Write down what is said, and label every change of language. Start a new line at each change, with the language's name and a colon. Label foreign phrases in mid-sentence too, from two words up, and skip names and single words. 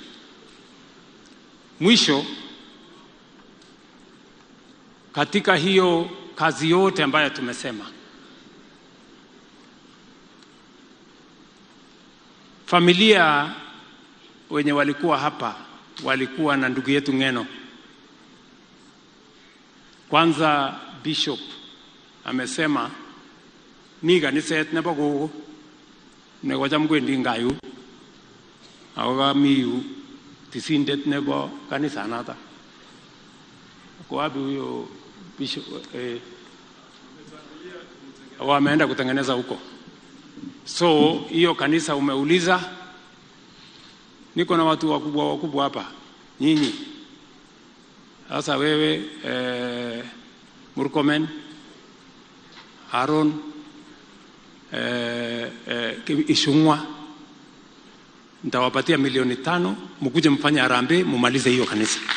Swahili: Mwisho, katika hiyo kazi yote ambayo tumesema, familia wenye walikuwa hapa walikuwa na ndugu yetu Ng'eno. Kwanza Bishop amesema
Kalenjin: mi kaniset nebo gogo nekocham kwendi ngayu ako kamiyu tisindet nebo kanisanata.
Swahili: Kwa wapi huyo Bishop? Wameenda kutengeneza huko. So hiyo kanisa umeuliza, niko na watu wakubwa hapa nyinyi. Sasa wewe Murkomen, Aaron, Ishungwa, nitawapatia milioni 5 mkuje mfanye harambee mumalize hiyo kanisa.